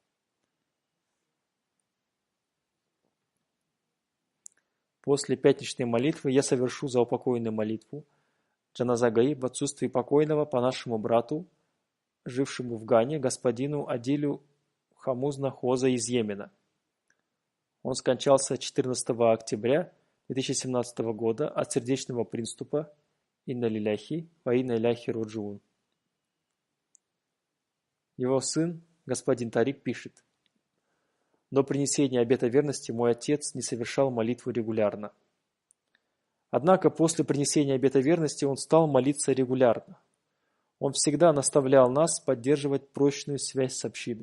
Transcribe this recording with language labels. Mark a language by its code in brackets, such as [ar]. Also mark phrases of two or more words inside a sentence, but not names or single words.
[ru] После пятничной молитвы я совершу заупокойную молитву [ar] جنازة غائب [ru] в отсутствии покойного по нашему брату, жившему в Гане, господину Адилю Хамузна Хоза из Йемена. Он скончался 14 октября 2017 года от сердечного приступа. [ar] إنا لله وإنا إليه راجعون. [ru] Его сын, господин Тарик, пишет: «До принесения обета верности мой отец не совершал молитву регулярно. Однако после принесения обета верности он стал молиться регулярно. Он всегда наставлял нас поддерживать прочную связь с общиной.